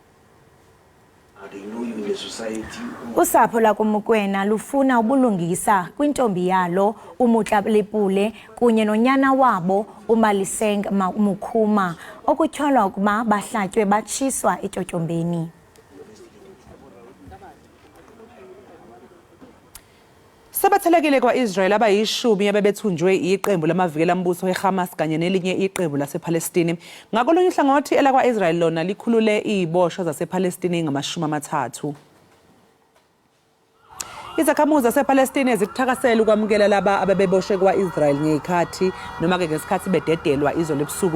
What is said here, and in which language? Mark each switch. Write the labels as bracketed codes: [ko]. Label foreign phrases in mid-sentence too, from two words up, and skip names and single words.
[xh] Usapho lakoMokwena lufuna ubulungisa kwintombi yalo uMutla Lepule kunye nonyana wabo uMaliseng Mukhuma okutyholwa ukuba bahlatywe batshiswa eTyotyombeni. [zu] Sabathelekile kwa-Israel abayishumi abebethunjwe iqembu lamavikela mbuso eHamas kanye nelinye iqembu lasePalestine. Ngakolunye uhlangothi elakwa-Israel lona likhulule iziboshwa zasePalestine ngama-30. Izakhamuzi zasePalestine zikuthakasela ukwamukela laba ababeboshwe kwa-Israel ngezikhathi noma ke ngesikhathi bededelwa izolo ebusuku.